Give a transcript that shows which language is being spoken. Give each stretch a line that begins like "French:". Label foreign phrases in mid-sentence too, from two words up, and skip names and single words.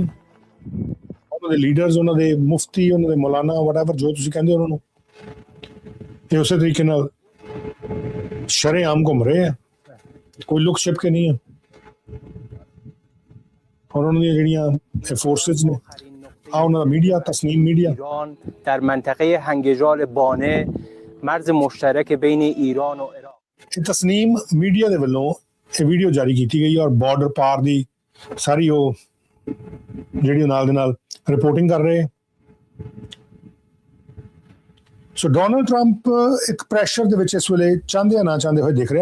Punjabi: ਉਹਨਾਂ ਦੇ ਲੀਡਰਸ, ਉਹਨਾਂ ਦੇ ਮੁਫਤੀ, ਉਹਨਾਂ ਦੇ ਮੌਲਾਨਾ, ਵਟਐਵਰ ਜੋ ਤੁਸੀਂ ਕਹਿੰਦੇ ਉਹਨਾਂ ਨੂੰ, ਇਹ ਉਸੇ ਤਰੀਕੇ ਨਾਲ ਸ਼ਰੇਆਮ ਘੁੰਮ ਰਹੇ ਆ, ਕੋਈ ਲੁਕ ਛਿਪ ਕੇ ਨਹੀਂ ਹੈ। ਔਰ ਉਹਨਾਂ ਦੀਆਂ ਜਿਹੜੀਆਂ ਫੋਰਸਿਸ ਨੇ, ਉਹਨਾਂ ਦਾ ਮੀਡੀਆ, ਤਸਨੀਮ ਮੀਡੀਆ
Persian: در منطقه هنگجال بانه مرز مشترک بین ایران و عراق
Punjabi: ਤਸਨੀਮ ਮੀਡੀਆ ਦੇ ਵੱਲੋਂ ਇਹ ਵੀਡੀਓ ਜਾਰੀ ਕੀਤੀ ਗਈ ਔਰ ਬਾਰਡਰ ਪਾਰ ਦੀ ਸਾਰੀ ਉਹ ਜਿਹੜੀ ਨਾਲ ਦੇ ਨਾਲ ਰਿਪੋਰਟਿੰਗ ਕਰ ਰਹੇ। ਸੋ ਡੋਨਲਡ ਟਰੰਪ ਇੱਕ ਪ੍ਰੈਸ਼ਰ ਦੇ ਵਿੱਚ ਇਸ ਵੇਲੇ ਚਾਹੁੰਦੇ ਨਾ ਚਾਹੁੰਦੇ ਹੋਏ ਦਿਖ ਰਿਹਾ।